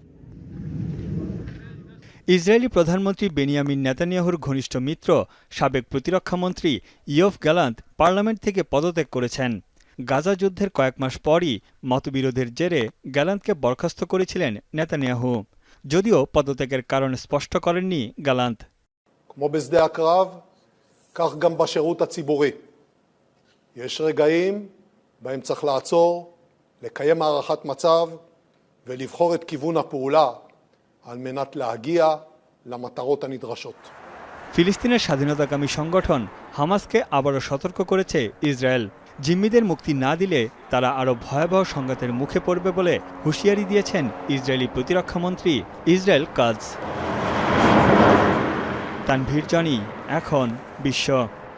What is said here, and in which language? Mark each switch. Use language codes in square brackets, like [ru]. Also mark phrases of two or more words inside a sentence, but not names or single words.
[bn] ইসরায়েলি প্রধানমন্ত্রী বেনিয়ামিন নেতানিয়াহুর ঘনিষ্ঠ মিত্র সাবেক প্রতিরক্ষামন্ত্রী ইয়োভ গ্যালান্ত পার্লামেন্ট থেকে পদত্যাগ করেছেন। গাজা যুদ্ধের কয়েক মাস পরই মতবিরোধের জেরে গ্যালান্তকে বরখাস্ত করেছিলেন নেতানিয়াহু, যদিও পদত্যাগের কারণ স্পষ্ট করেননি গ্যালান্ত। [he] כמו בשדה הקרב, כך גם בשירות הציבורי. יש רגעים בהם צריך לעצור, לקיים הערכת מצב ולבחור את כיוון הפעולה על מנת להגיע למטרות הנדרשות. [bn] ফিলিস্তিনের স্বাধীনতাকামী সংগঠন হামাসকে আবারও সতর্ক করেছে ইসরায়েল। জিম্মিদের মুক্তি না দিলে তারা আরও ভয়াবহ সংঘাতের মুখে পড়বে বলে হুঁশিয়ারি দিয়েছেন ইসরায়েলি প্রতিরক্ষামন্ত্রী ইসরায়েল কাটজ। তানভীর জনি, এখন বিশ্ব।